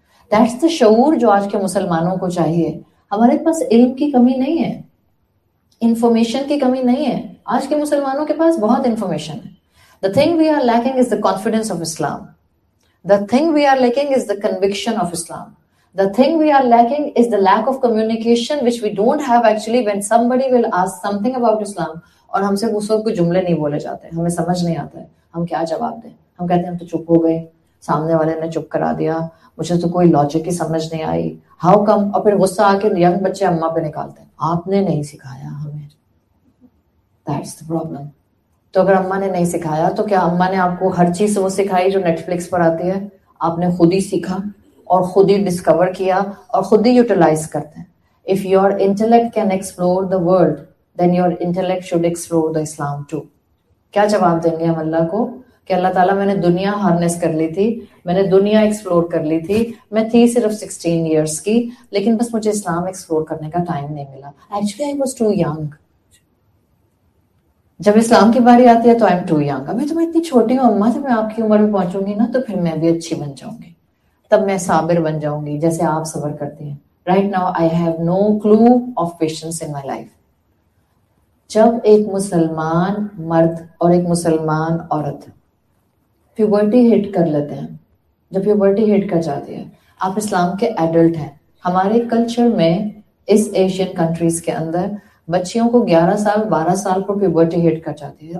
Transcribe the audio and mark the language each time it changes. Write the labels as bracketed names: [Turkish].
[English] That's the [Urdu] شعور جو آج کے مسلمانوں کو چاہیے. ہمارے پاس علم کی کمی نہیں ہے، انفارمیشن کی کمی نہیں ہے. آج کے مسلمانوں کے پاس بہت انفارمیشن ہے. [English] The thing we are lacking is the confidence of Islam. The thing we are lacking is the conviction of Islam. The thing we are lacking is the lack of communication which we don't have actually when somebody will ask something about Islam. [Urdu] اور ہم سے اس وقت کوئی جملے نہیں بولے جاتے، ہمیں سمجھ نہیں آتا ہے ہم کیا جواب دیں. ہم کہتے ہیں ہم تو چپ ہو گئے، سامنے والے نے چپ کرا دیا، مجھے تو کوئی لاجک ہی سمجھ نہیں آئی، ہاؤ کم. اور پھر غصہ آ کے ینگ بچے اماں پہ نکالتے ہیں، آپ نے نہیں سکھایا ہمیں. [English] That's the problem. [Urdu] تو اگر اماں نے نہیں سکھایا تو کیا اماں نے آپ کو ہر چیز وہ سکھائی جو نیٹ فلکس پر آتی ہے؟ آپ نے خود ہی سیکھا اور خود ہی ڈسکور کیا اور خود ہی یوٹیلائز کرتے ہیں. [English] If your intellect can explore the world, then your intellect should explore the Islam too. [Urdu] کیا جواب دیں گے ہم اللہ کو کہ اللہ تعالیٰ میں نے دنیا ہارنس کر لی تھی، میں نے دنیا ایکسپلور کر لی تھی، میں تھی صرف 16 ایئرس کی، لیکن بس مجھے اسلام ایکسپلور کرنے کا ٹائم نہیں ملا. [English] Actually I was too young. [Urdu] جب اسلام کی باری آتی ہے تو [English] I'm too young. [Urdu] ابھی تو میں اتنی چھوٹی ہوں اماں، جب میں آپ کی عمر میں پہنچوں گی نا تو پھر میں بھی اچھی بن جاؤں گی، تب میں صابر بن جاؤں گی جیسے آپ صبر کرتی ہیں. [English] Right now I have no clue of patience in my life. [Urdu] جب ایک مسلمان مرد اور ایک مسلمان عورت پیوبرٹی ہٹ کر لیتے ہیں، جب پیوبرٹی ہٹ کر جاتی ہے، آپ اسلام کے ایڈلٹ ہیں. ہمارے کلچر میں اس ایشین کنٹریز کے اندر بچیوں کو 11 سال 12 سال پر پیوبرٹی ہٹ کر جاتی ہے.